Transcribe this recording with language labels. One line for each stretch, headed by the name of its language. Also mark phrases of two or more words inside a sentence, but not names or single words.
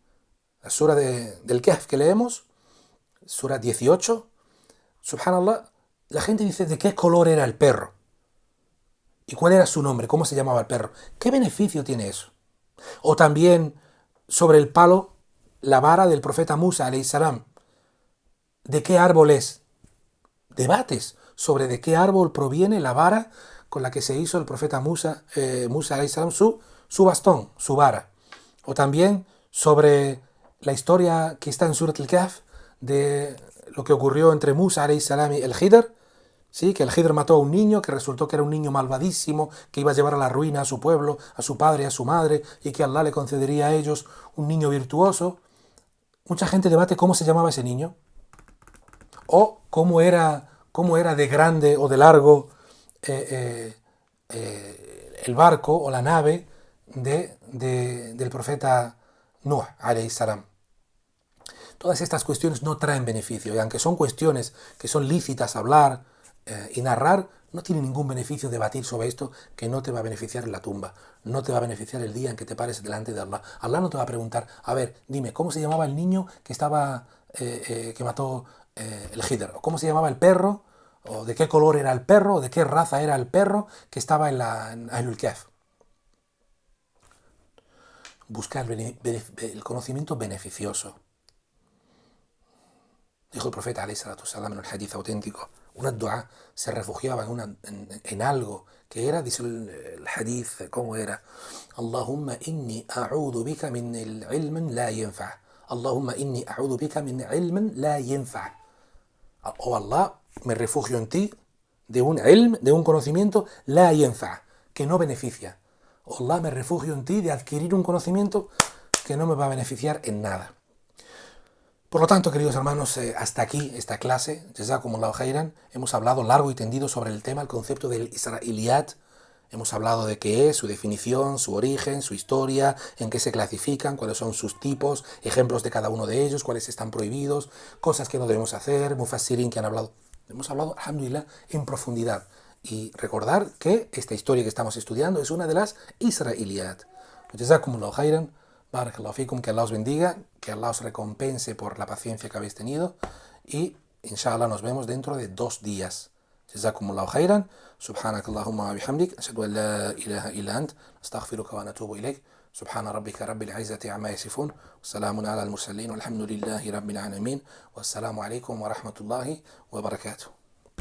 Spanish: La sura del Kahf que leemos, sura 18, subhanallah, la gente dice de qué color era el perro y cuál era su nombre, cómo se llamaba el perro. ¿Qué beneficio tiene eso? O también sobre el palo, la vara del profeta Musa,
Arabic: عليه السلام.
Spanish: ¿De qué árbol es? Debates sobre de qué árbol proviene la vara con la que se hizo el profeta Musa,
Arabic: عليه السلام,
Spanish: su bastón, su vara. O también sobre la historia que está en Surat al-Kahf de lo que ocurrió entre Musa
Arabic: عليه السلام
Spanish: y el Khidr, ¿sí? Que el Khidr mató a un niño, que resultó que era un niño malvadísimo, que iba a llevar a la ruina a su pueblo, a su padre, a su madre, y que Allah le concedería a ellos un niño virtuoso. Mucha gente debate cómo se llamaba ese niño, o cómo era de grande o de largo el barco o la nave del profeta Nuh,
Arabic: عليه السلام.
Spanish: Todas estas cuestiones no traen beneficio, y aunque son cuestiones que son lícitas hablar y narrar, no tiene ningún beneficio debatir sobre esto que no te va a beneficiar en la tumba, no te va a beneficiar el día en que te pares delante de Allah. Allah no te va a preguntar, a ver, dime, ¿cómo se llamaba el niño que mató el Khidr? ¿O cómo se llamaba el perro? ¿O de qué color era el perro? ¿O de qué raza era el perro que estaba en Ahlul Kahf? Buscar el conocimiento beneficioso. Dijo el profeta
Arabic: عليه الصلاة والسلام
Spanish: en un hadith auténtico, una dua se refugiaba en algo que era, dice el hadith, ¿cómo era?
Arabic: اللهم إني أعوذ بك من علم لا ينفع'. اللهم إني أعوذ بك من علم لا ينفع'.
Spanish: Oh Allah, me refugio en ti de un ilm, de un conocimiento
Arabic: لا ينفع',
Spanish: que no beneficia. Oh Allah, me refugio en ti de adquirir un conocimiento que no me va a beneficiar en nada. Por lo tanto, queridos hermanos, hasta aquí esta clase,
Arabic: جزاكم الله خيرا.
Spanish: Hemos hablado largo y tendido sobre el tema, el concepto del Israiliyat. Hemos hablado de qué es, su definición, su origen, su historia, en qué se clasifican, cuáles son sus tipos, ejemplos de cada uno de ellos, cuáles están prohibidos, cosas que no debemos hacer, mufassirin que han hablado. Hemos hablado, alhamdulillah, en profundidad. Y recordar que esta historia que estamos estudiando es una de las Israiliyat.
Arabic: جزاكم الله خيرا. بارك الله فيكم,
Spanish: que Allah os bendiga, que Allah os recompense por la paciencia que habéis tenido y inshallah nos vemos dentro de 2 días.
Arabic: جزاكم الله خيرا، سبحانك اللهم وبحمدك، أشهد أن لا إله إلا أنت، أستغفرك ونتوب إليك، سبحان ربك رب العزة عما يصفون، والسلام على المرسلين، والحمد لله رب العالمين، والسلام عليكم ورحمة الله وبركاته.